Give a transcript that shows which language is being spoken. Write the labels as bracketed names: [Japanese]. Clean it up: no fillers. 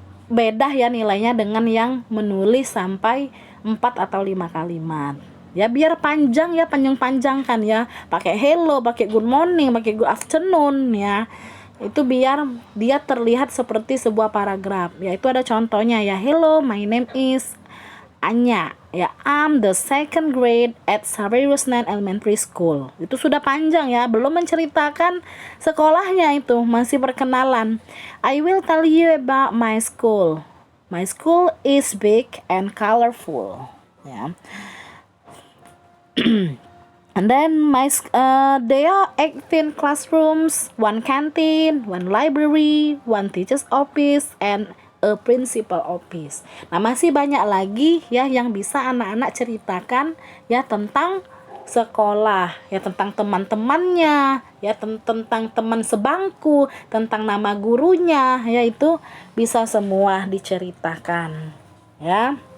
[Indonesian] beda ya nilainya dengan yang menulis sampai 4 atau 5 kalimat. Ya biar panjang ya, panjang-panjangkan ya. Pakai hello, pakai [English] good morning, [Indonesian] pakai [English] good afternoon [Indonesian] ya. Itu biar dia terlihat seperti sebuah paragraf. Ya itu ada contohnya ya. [English] Hello, my name is Anya. Ya, I'm the second grade at Saverus Nan Elementary School. [Indonesian] Itu sudah panjang ya, belum menceritakan sekolahnya, itu masih perkenalan. [English] I will tell you about my school. My school is big and colorful. [Indonesian] Ya. [English] And then there are 18 classrooms, one canteen, one library, one teacher's office, and a principal office. [Indonesian] Nah, masih banyak lagi ya yang bisa anak-anak ceritakan ya tentang sekolah, ya tentang teman-temannya, ya tentang teman sebangku, tentang nama gurunya, ya itu bisa semua diceritakan ya.